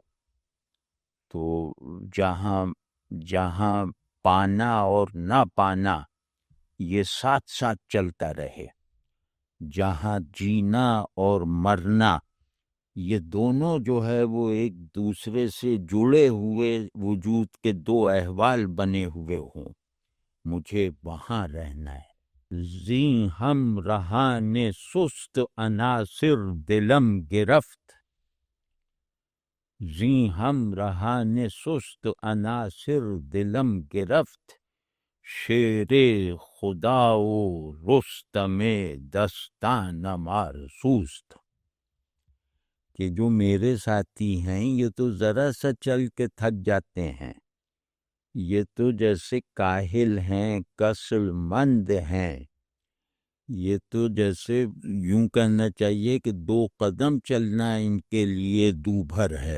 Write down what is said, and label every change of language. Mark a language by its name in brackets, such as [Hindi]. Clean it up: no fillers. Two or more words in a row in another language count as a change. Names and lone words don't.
[Urdu] تو جہاں پانا اور نہ پانا یہ ساتھ ساتھ چلتا رہے، جہاں جینا اور مرنا یہ دونوں جو ہے وہ ایک دوسرے سے جڑے ہوئے وجود کے دو احوال بنے ہوئے ہوں، مجھے وہاں رہنا ہے۔ [Persian] زیں ہم رہان سست عناصر دلم گرفت، زیں ہم رہان سست عناصر دلم گرفت، شیر خدا و رستم دستان مار سوست۔ [Urdu] کہ جو میرے ساتھی ہیں یہ تو ذرا سا چل کے تھک جاتے ہیں، یہ تو جیسے کاہل ہیں، کسل مند ہیں، یہ تو جیسے یوں کہنا چاہیے کہ 2 قدم چلنا ان کے لیے دوبھر ہے۔